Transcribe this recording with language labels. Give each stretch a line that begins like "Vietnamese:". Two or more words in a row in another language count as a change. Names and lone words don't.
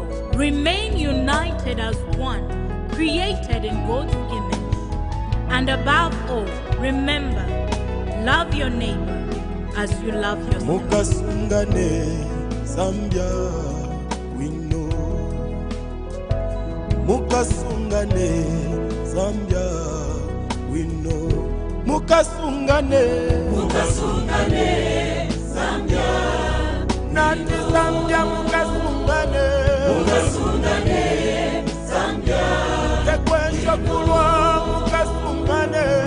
English: Remain united as one, created in God's image. And above all, remember, love your neighbor as you love yourself.
Bemba: Mukasungane Zambia wino mukasungane Zambia wino mukasungane Zambia nati Zambia mukasungane Zambia tekwesha kulwa mukasungane